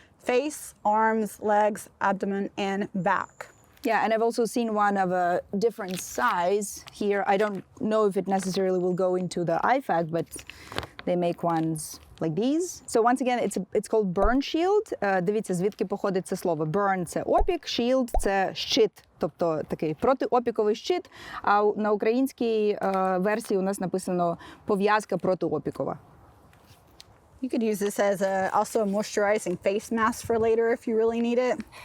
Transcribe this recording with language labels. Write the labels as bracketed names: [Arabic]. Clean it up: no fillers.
[English] Face, arms, legs, abdomen, and back. Yeah, and I've also seen one of a different size here. I don't know if it necessarily will go into the IFAK, but they make ones like these. So once again, it's called burn shield. [Ukrainian] Дивіться, звідки походить це слово. Burn – це опік, shield – це щит, тобто такий протиопіковий щит. А на українській версії у нас написано пов'язка протиопікова. [English] You could use this as also a moisturizing face mask for later if you really need it.